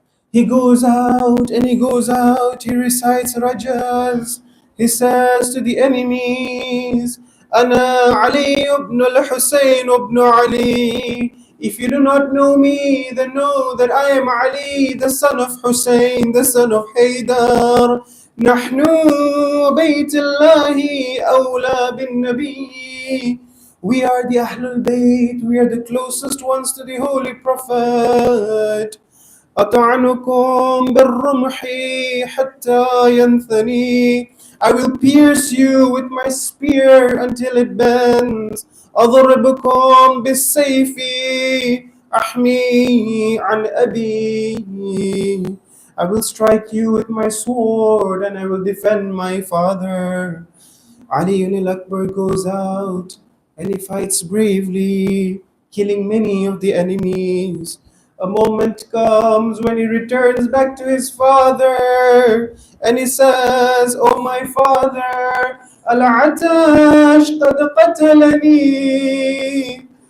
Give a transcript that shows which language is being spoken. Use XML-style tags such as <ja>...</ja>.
<en>He goes out and he goes out, he recites rajas. He says to the enemies, Ana Ali ibn al-Husayn ibn Ali. If you do not know me, then know that I am Ali, the son of Hussein, the son of Haydar.</en> <ar>نحن بيت الله أولى بالنبي.</ar> <en>We are the Ahlul Bayt, we are the closest ones to the Holy Prophet.</en> <ar>أطعنكم بالرمح حتى ينثني.</ar> <en>I will pierce you with my spear until it bends.</en> <ar>أضربكم بالسيف أحمي عن أبي.</ar> <en>I will strike you with my sword and I will defend my father. Ali al-Akbar goes out and he fights bravely, killing many of the enemies. A moment comes when he returns back to his father and he says, Oh my father,</en> <ar>Al-Atash qad qatalani.</ar>